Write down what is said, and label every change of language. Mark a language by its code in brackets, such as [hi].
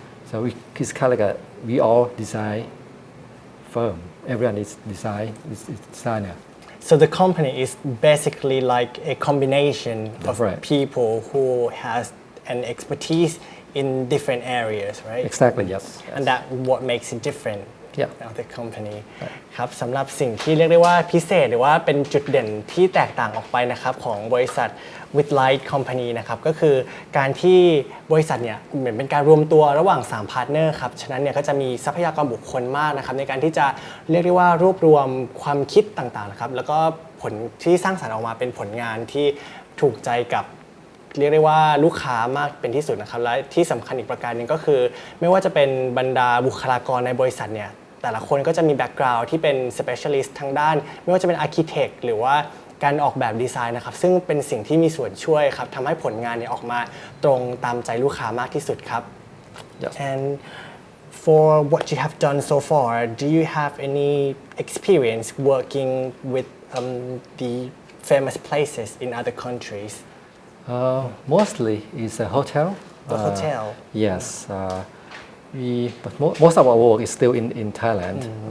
[en] So it's kind of like we all design firm. Everyone is designer. So the company is basically like a combination of Right. people who has an expertise in different areas, right? Exactly. Yes. And that what makes it different Yeah. of the company [th] ครับสำหรับสิ่งที่เรียกได้ว่าพิเศษหรือว่าเป็นจุดเด่นที่แตกต่างออกไปนะครับของบริษัท withlight company นะครับก็คือการที่บริษัทเนี่ยเหมือนเป็นการรวมตัวระหว่าง3พาร์ทเนอร์ครับฉะนั้นเนี่ยก็จะมีทรัพยากรบุคคลมากนะครับในการที่จะเรียกได้ว่ารวบรวมความคิดต่างๆนะครับแล้วก็ผลที่สร้างสรรค์ออกมาเป็นผลงานที่ถูกใจกับ เรียกได้ว่าลูกค้ามากเป็นที่สุดนะครับและที่สำคัญอีกประการหนึงก็คือไม่ว่าจะเป็นบรรดาบุคลากรในบริษัทเนี่ยแต่ละคนก็จะมีแบ็กกราวด์ที่เป็น specialist ทางด้านไม่ว่าจะเป็น architect หรือว่าการออกแบบดีไซน์นะครับซึ่งเป็นสิ่งที่มีส่วนช่วยครับทำให้ผลงานเนี่ยออกมาตรงตามใจลูกค้ามากที่สุดครับ [en] Yes. And for what you have done so far do you have any experience working with the famous places in other countries Mostly is a hotel. The hotel. Yes. But most of our work is still in Thailand.